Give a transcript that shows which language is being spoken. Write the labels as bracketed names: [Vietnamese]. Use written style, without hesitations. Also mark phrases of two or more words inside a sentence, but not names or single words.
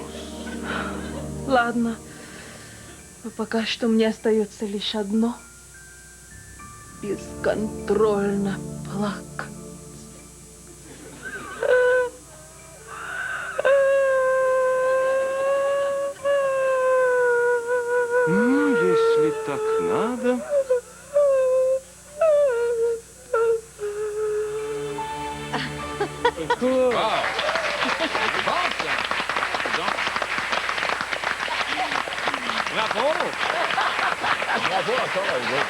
[Russian] Ладно, но пока что мне остается лишь одно — бесконтрольно плакать. Ну, если так надо... [French] Wow! C'est bon, ça! C'est bon. Bravo! Bravo encore à eux autres.